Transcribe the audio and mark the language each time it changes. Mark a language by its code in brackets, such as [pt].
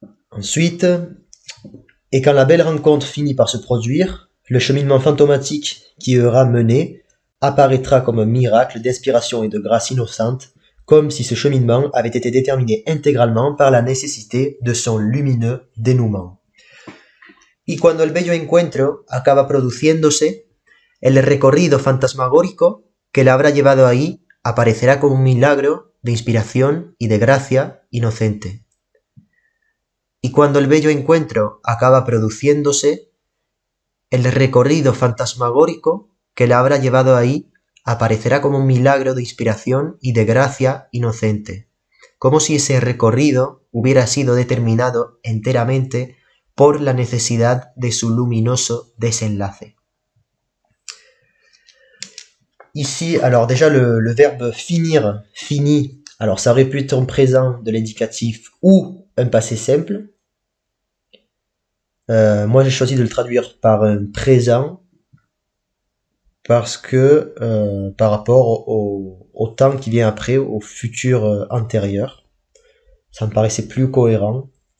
[fr] Ensuite, et quand la belle rencontre finit par se produire, le cheminement fantomatique qui y aura mené apparaîtra comme un miracle d'inspiration et de grâce innocente, comme si ce cheminement avait été déterminé intégralement par la nécessité de son lumineux dénouement. [es] Y cuando el bello encuentro acaba produciéndose, el recorrido fantasmagórico que la habrá llevado ahí aparecerá como un milagro de inspiración y de gracia inocente. Y cuando el bello encuentro acaba produciéndose, el recorrido fantasmagórico que la habrá llevado ahí aparecerá como un milagro de inspiración y de gracia inocente, como si ese recorrido hubiera sido determinado enteramente por la necesidad de su luminoso desenlace. [fr] Ici, alors déjà le verbe finir, fini, alors ça aurait pu être un présent de l'indicatif ou un passé simple. Moi j'ai choisi de le traduire par un présent parce que par rapport au temps qui vient après, au futur antérieur, ça me paraissait plus cohérent.